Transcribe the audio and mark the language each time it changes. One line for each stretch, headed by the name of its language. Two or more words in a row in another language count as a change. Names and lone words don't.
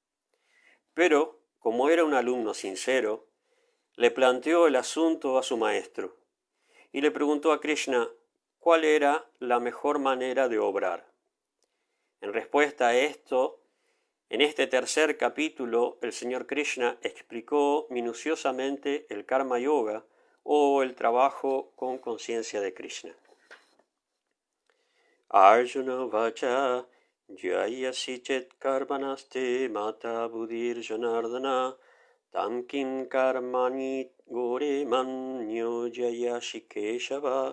Spanish: Pero, como era un alumno sincero, le planteó el asunto a su maestro y le preguntó a Krishna cuál era la mejor manera de obrar. En respuesta a esto, en este tercer capítulo, el Señor Krishna explicó minuciosamente el Karma Yoga o el trabajo con conciencia de Krishna.
Sanskrit: Arjuna vacha jayasi chet karmanaste mata buddhir janardana tam kim karmani gore manyo jayashi keshava.